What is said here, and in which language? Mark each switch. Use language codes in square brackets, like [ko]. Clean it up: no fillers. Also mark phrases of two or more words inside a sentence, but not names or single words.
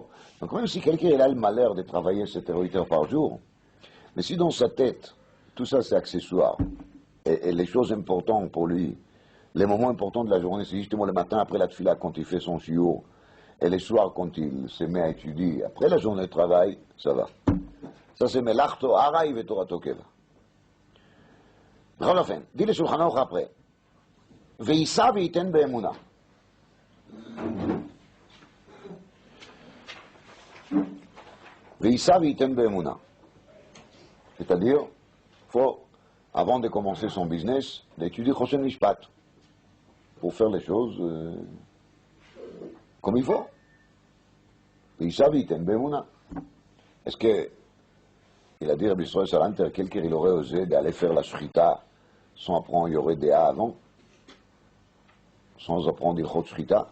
[fr] Donc même si quelqu'un a le malheur de travailler 7 heures, 8 heures par jour, mais si dans sa tête, tout ça c'est accessoire, et les choses importantes pour lui, les moments importants de la journée, c'est justement le matin après la tefila, quand il fait son shiur, et les soirs, quand il se met à étudier, après la journée de travail, ça va. Ça c'est [he] מלאכתו עראי et תורתו קבע. בכל אופן, [fr] dit le Shulchan Aruch après. [he] ונשא ונתן באמונה. ונשא ונתן באמונה. [fr] C'est-à-dire, il faut, avant de commencer son business, d'étudier Choshen Mishpat. pour faire les choses comme il faut. Est-ce que, il a dit Rabbi Israël Salanter, quelqu'un il aurait osé d'aller faire la shrita sans apprendre Yoreh Dea avant, sans apprendre [he] הלכות שחיטה?